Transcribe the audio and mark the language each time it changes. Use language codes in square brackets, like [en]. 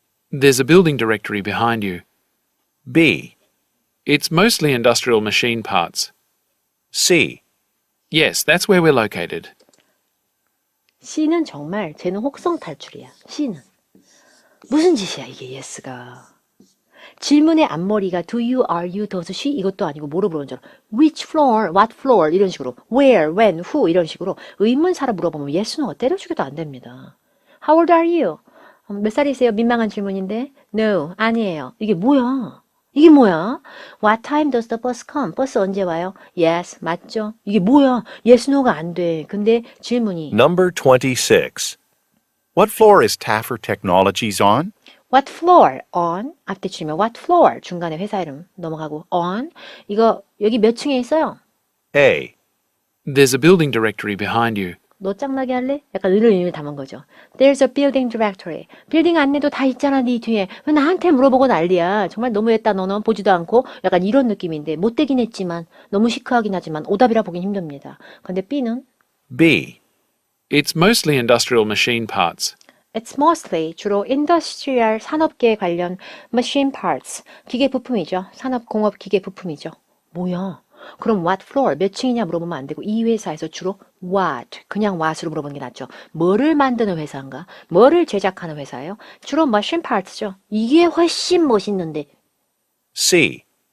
[en] There's a building directory behind you. B. It's mostly industrial machine parts. C. Yes, that's where we're located. [ko] C는 정말 쟤는 혹성 탈출이야. C는. 무슨 짓이야 이게 yes가. 질문의 앞머리가 [en] do you, are you, does she [ko] 이것도 아니고 뭐로 물어본 줄 알아. [en] Which floor, what floor [ko] 이런 식으로 where, when, who 이런 식으로 의문사로 물어보면 yes, no 때려 죽여도 안 됩니다. [en] How old are you? [ko] 몇 살이세요? 민망한 질문인데 No, 아니에요. 이게 뭐야? 이게 뭐야? [en] What time does the bus come? [ko] 버스 언제 와요? Yes, 맞죠? 이게 뭐야? Yes, no가 안 돼. 근데 질문이 [en] Number 26. What floor is Taffer Technologies on? What floor? On. [ko] 앞뒤 치면 what floor? 중간에 회사 이름 넘어가고 on. 이거 여기 몇 층에 있어요? [en] A. There's a building directory behind you. [ko] 너 짱나게 할래? 약간 의를 의미를 담은 거죠. [en] There's a building directory. [ko] 빌딩 안내도 다 있잖아, 네 뒤에. 왜 나한테 물어보고 난리야. 정말 너무했다, 너는. 보지도 않고. 약간 이런 느낌인데 못되긴 했지만 너무 시크하긴 하지만 오답이라 보긴 힘듭니다. 근데 B는 [en] B. It's mostly industrial machine parts. It's mostly 주로 industrial [ko] 산업계 관련 [en] machine parts. [ko] 기계 부품이죠. 산업 공업 기계 부품이죠. 뭐야? 그럼 what floor 몇 층이냐 물어보면 안 되고 이 회사에서 주로 what 그냥 what으로 물어보는 게 낫죠. 뭐를 만드는 회사인가? 뭐를 제작하는 회사예요? 주로 machine parts죠. 이게 훨씬 멋있는데 [en] C.